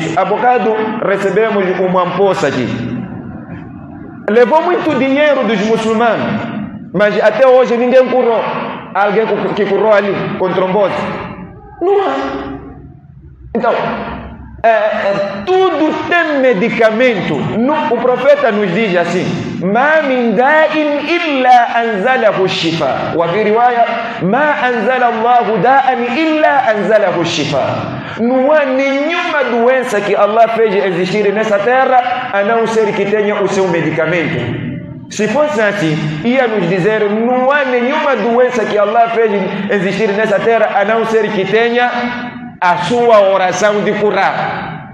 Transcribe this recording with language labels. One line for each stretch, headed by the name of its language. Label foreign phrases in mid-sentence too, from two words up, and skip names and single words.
Portuguese: Há bocado recebemos uma amposta aqui. Levou muito dinheiro dos muçulmanos, mas até hoje ninguém curou. Alguém que curou ali com trombose? Não há. Então, tudo tem medicamento. O profeta nos diz assim:
Arabic: ما من داء إلا أنزله الشفاء وفي رواية ما أنزل الله داء إلا أنزله الشفاء.
Portuguese: Não há nenhuma doença que Allah fez existir nessa terra a não ser que tenha o seu medicamento. Se fosse assim, ia nos dizer: não há nenhuma doença que Allah fez existir nessa terra a não ser que tenha a sua oração de curar.